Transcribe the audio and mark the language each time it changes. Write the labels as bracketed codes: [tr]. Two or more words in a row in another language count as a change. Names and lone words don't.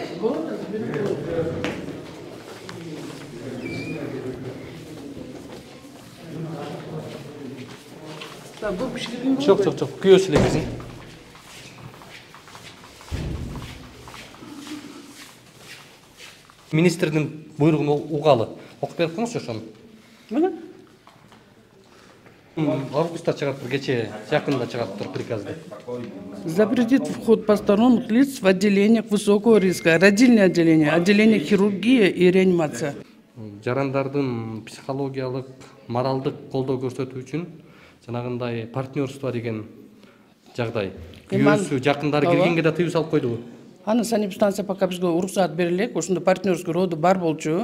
[ky] Жок, күйөөсү эле кирсин. Министрдин буйругун угалы. Окуп берип коңузчу ошону. Мына. Августта чыгаптыр, кече жакында чыгаптыр приказды. [ru] Запретит вход посторонних лиц в отделениях высокого риска, родильное отделение, отделение хирургия и реанимация. [ky] Жарандардын психологиялык, моралдык колдоо көрсөтүү үчүн жанагындай партнерство деген жагдай. Күйөөсү, жакындары киргенге да тыюу салып койдубу? Аны санэпидстанция пока бизге уруксаат берилек, ошондо партнерский роду бар болчу.